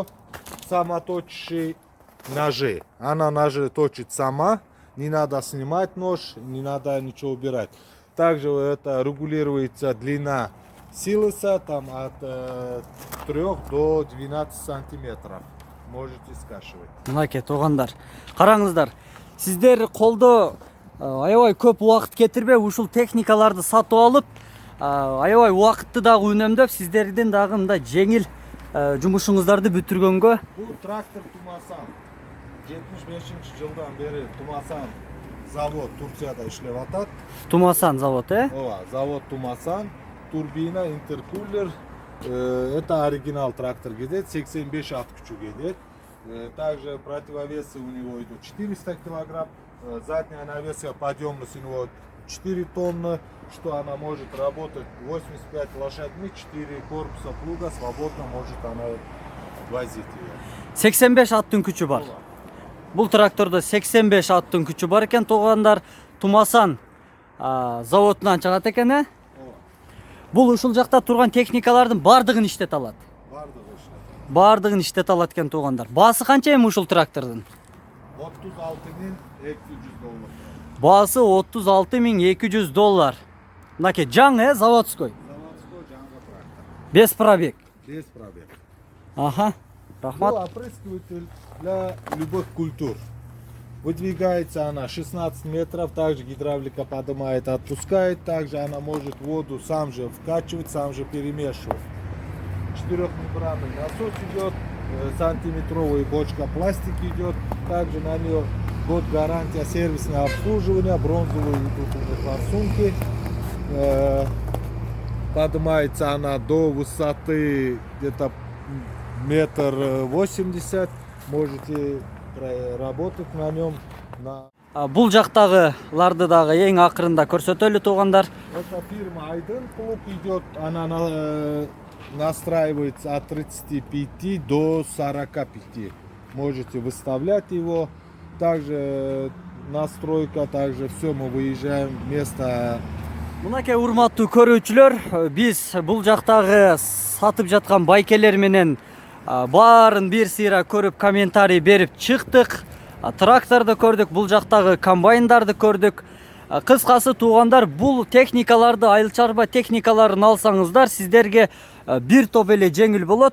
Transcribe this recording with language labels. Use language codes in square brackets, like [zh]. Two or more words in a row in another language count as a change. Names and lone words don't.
[ru] Самоточащие ножи. Она ножи точит сама, не надо снимать нож, не надо ничего убирать. Также это регулируется длина силоса, там от 3 до 12 сантиметров. Можете скашивать. [ky] Мынакей туугандар. Караңыздар. Сиздер колдо аябай көп убакыт кетирбей ушул техникаларды сатып алып, аябай убакытты дагы үнөмдөп, сиздердин дагы мындай жеңил жумушуңуздарды бүтүргөнгө. Бұл трактор Тумасан. 75-жылдан бері Тумасан завод Турцияда иштеп атат. Тумасан завод, э? Ооба, завод Тумасан, турбина, интеркулер. [ru] Это оригинал [ky] трактор кетет, 85 ат күчү кетет. [ru] Также противовесы у него идут 400 килограмм. Задняя навеска, подъемность у него 4 тонны, что она может работать 85 лошадьми, 4 корпуса плуга, свободно может она возить ее. [ky] 85 аттын күчү бар. Бул трактордо 85 аттын күчү бар экен туугандар. Тумасан заводунан чыгат экен, э? Бул ушул жакта турган техникалардын бардыгын иштете алат. Бардыгын иштете алат экен туугандар. Баасы канча эми ушул трактордун? 36.200 доллар. Баасы $36.200. Мынакей жаңы, заводской. Заводской жаңы трактор. [ru] Без пробег. Без пробег. [ky] Ага, рахмат. [ru] Ну, опрыскиватель для любых культур. Выдвигается она 16 метров, также гидравлика поднимает, отпускает, также она может воду сам же вкачивать, сам же перемешивать. Четырехмембранный насос идет, сантиметровая бочка пластик идет, также на нее год гарантия сервисное обслуживание, бронзовые идут у них форсунки. Поднимается она до высоты где-то 1,80 м, можете работать на нем. [ky] Бул жактагыларды дагы эң акырында көрсөтөлү туугандар. [ru] Это фирма Айден клуб идет, она настраивается от 35 до 45. Можете выставлять его. Также настройка, также все, мы выезжаем вместо. [ky] Мынакей урматтуу көрүүчүлөр, биз бул жактагы сатып жаткан байкелер менен баарын бир сыйра көрүп комментарий берип чыктык. Тракторду көрдүк, бул жактагы комбайндарды көрдүк. Кыскасы туугандар, бул техникаларды, айыл чарба техникаларын алсаңыздар, сиздерге бир топ эле жеңил болот.